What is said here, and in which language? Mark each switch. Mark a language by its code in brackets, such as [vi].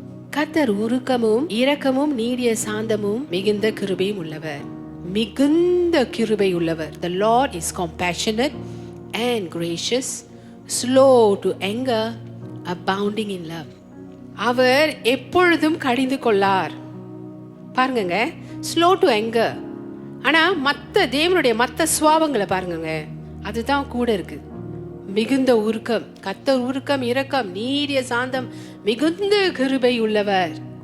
[ta] கர்த்தர் உருக்கமும் இரக்கமும் நீடிய சாந்தமும் மிகுந்த கிருபையும் உள்ளவர். மிகுந்த கிருபை உள்ளவர். [en] The Lord is compassionate and gracious, slow to anger, abounding in love. [ta] அவர் எப்பொழுதும் கடிந்து கொள்ளார். பாருங்க, [en] Slow to anger. [ta] ஆனா தேவனுடைய மற்ற சுவாபங்களை பாருங்க, அதுதான் கூட இருக்கு. மிகுந்த உருக்கம், கர்த்தர் உருக்கம் இரக்கம் நீடிய சாந்தம் மிகுந்த கிருபை உள்ளவர்.